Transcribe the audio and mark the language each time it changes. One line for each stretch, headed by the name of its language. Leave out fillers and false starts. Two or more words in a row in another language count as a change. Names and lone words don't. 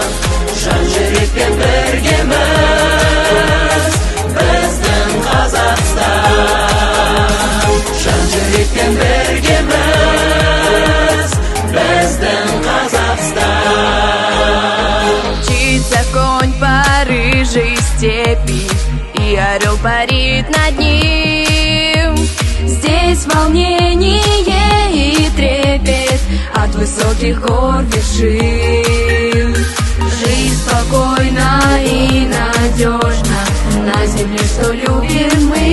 Kazakh: Жан жүрекпен біргеміз, біздің Қазақстан. Жан жүрекпен біргеміз, біздің Қазақстан.
Russian: Мчится конь по рыжей степи, и орел парит над ним. Здесь волнение и трепет от высоких гор вершин. Жизнь спокойна и надежна на земле, что любим мы.